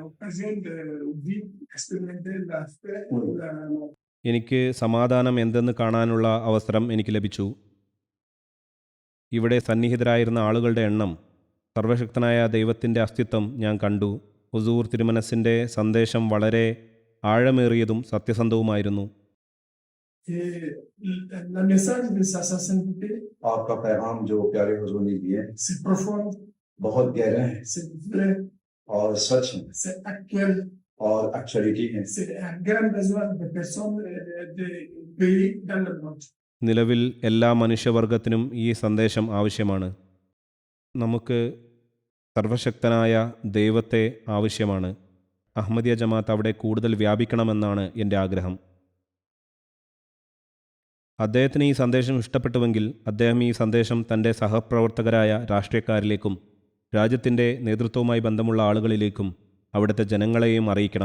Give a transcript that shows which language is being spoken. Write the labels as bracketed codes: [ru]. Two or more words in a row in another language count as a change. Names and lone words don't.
[ml] എനിക്ക് സമാധാനം എന്തെന്ന് കാണാനുള്ള അവസരം എനിക്ക് ലഭിച്ചു. ഇവിടെ സന്നിഹിതരായിരുന്ന ആളുകളുടെ എണ്ണം, സർവശക്തനായ ദൈവത്തിൻ്റെ അസ്തിത്വം ഞാൻ കണ്ടു. ഹുസൂർ തിരുമനസിൻ്റെ സന്ദേശം വളരെ ആഴമേറിയതും സത്യസന്ധവുമായിരുന്നു. [fr] Le message de sa sincérité, [hi] आपका पैगाम जो प्यारे हुजूर ने दिए [fr] c'est profond, [hi] बहुत गहरा है [fr] c'est vrai, [hi] और सच है [fr] c'est actuel, [hi] और एक्चुअलिटी है. [fr] c'est un grand besoin de personnes de pays dans le monde. [ml] നിലവിൽ എല്ലാ മനുഷ്യവർഗത്തിനും ഈ സന്ദേശം ആവശ്യമാണ്. നമുക്ക് സർവശക്തനായ ദൈവത്തെ ആവശ്യമാണ്. അഹമ്മദിയ ജമാഅത്ത് അവിടെ കൂടുതൽ വ്യാപിക്കണമെന്നാണ് എൻ്റെ ആഗ്രഹം. അദ്ദേഹത്തിന് ഈ സന്ദേശം ഇഷ്ടപ്പെട്ടുവെങ്കിൽ അദ്ദേഹം ഈ സന്ദേശം തൻ്റെ സഹപ്രവർത്തകരായ രാഷ്ട്രീയക്കാരിലേക്കും രാജ്യത്തിൻ്റെ നേതൃത്വവുമായി ബന്ധമുള്ള ആളുകളിലേക്കും അവിടുത്തെ ജനങ്ങളെയും അറിയിക്കണം.